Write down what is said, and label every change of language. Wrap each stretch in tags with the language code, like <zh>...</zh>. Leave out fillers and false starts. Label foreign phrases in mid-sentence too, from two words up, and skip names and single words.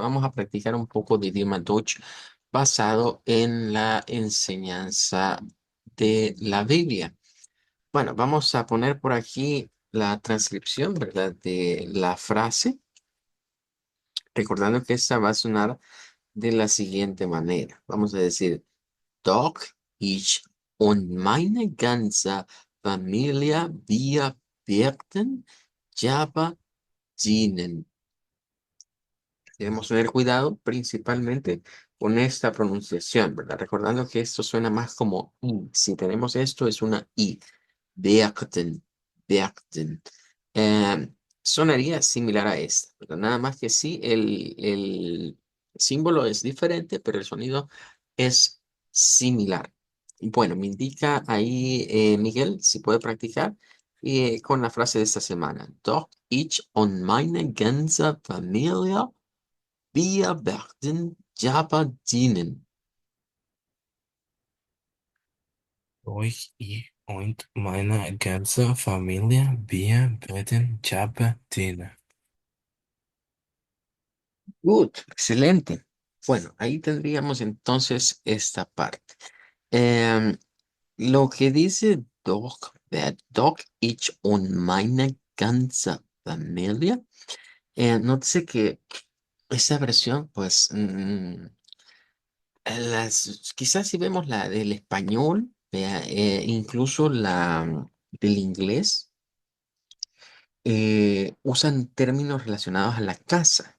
<es>Vamos a practicar un poco de idioma Deutsch basado en la enseñanza de la Biblia. Bueno, vamos a poner por aquí la transcripción, ¿verdad? De la frase, recordando que esta va a sonar de la siguiente manera. Vamos a decir.</es> <de>Doch ich und meine ganze Familie, wir werden Java dienen.</de> <es>Debemos tener cuidado principalmente con esta pronunciación, ¿verdad? Recordando que esto suena más como I. Si tenemos esto, es una I.</es> <de>Werden, werden.</de> <es>Sonaría similar a esta, ¿verdad? Nada más que sí, el símbolo es diferente, pero el sonido es similar. Bueno, me indica ahí Miguel, si puede practicar con la frase de esta semana.</es> <de>Doch ich und meine ganze Familie, wir werden Java dienen. Ich und meine ganze Familie, wir werden Java dienen.</de> <es>Good, excelente. Bueno, ahí tendríamos entonces esta parte. Em, lo que dice</es> <de>Doc, Doc, ich und meine ganze Familie,</de> <es>nótese que esa versión, pues, quizás si vemos la del español, vea, incluso la del inglés, usan términos relacionados a la casa.</es>